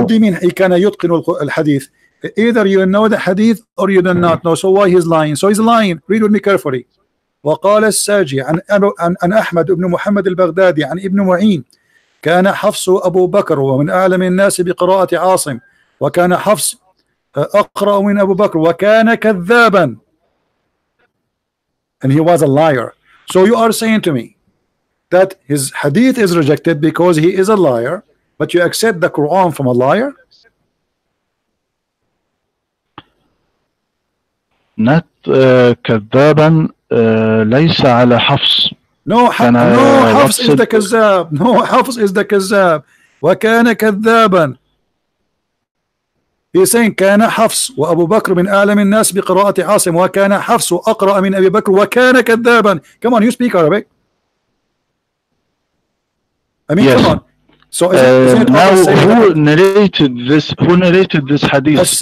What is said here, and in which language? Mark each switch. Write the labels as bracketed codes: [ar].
[en] What do you mean he [ar] كان يتقن الحديث? [en] Either you know the hadith or you do not know. So why he's lying? So he's lying. Read with me carefully. [ar] وقال الساجي عن أحمد بن محمد البغدادي عن ابن معين كان حفص أبو بكر ومن أعلم الناس بقراءة عاصم وكان حفص أقرأ من أبو بكر وكان كذابا, [en] and he was a liar. So you are saying to me that his hadith is rejected because he is a liar, but you accept the Quran from a liar? [ar] Not كذابا, ليس على حفص. [en] No, Hafs is the كذاب. No, Hafs is the كذاب. [ar] وكان كذابا. [en] He's saying [ar] كان حفص وأبو بكر من أعلم الناس بقراءة عاصم وكان حفص أقرأ من أبي بكر وكان كذابا. [en] Come on, you speak Arabic. I mean, yes. Come on. So isn't it now who narrated this? Who narrated this hadith?